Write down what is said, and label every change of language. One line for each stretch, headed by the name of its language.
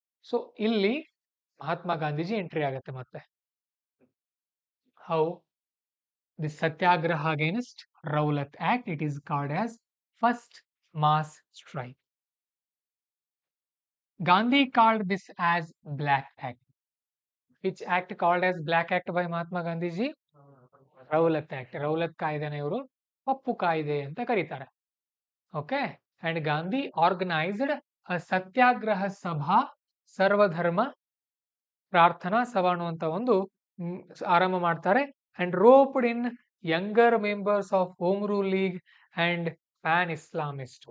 Kannada: So ಇಲ್ಲಿ Mahatma Gandhiji entry ಆಗುತ್ತೆ ಮತ್ತೆ.
English: How the satyagraha against Rowlatt Act, it is called as first mass strike. Gandhi called this as Black Act. Which act called as Black Act by Mahatma Gandhi ji? Rowlatt Act.
Kannada: Rowlatt ಕಾಯ್ದೆನ ಇವರು ಕಪ್ಪು ಕಾಯ್ದೆ ಅಂತ ಕರೀತಾರೆ. Okay.
English: and Gandhi organised a
Kannada: ಸತ್ಯಾಗ್ರಹ ಸಭಾ ಸರ್ವಧರ್ಮ ಪ್ರಾರ್ಥನಾ ಸಭಾ ಅನ್ನುವಂತ ಒಂದು ಆರಂಭ ಮಾಡ್ತಾರೆ.
English: And roped in younger members of Home Rule League and pan Islamist.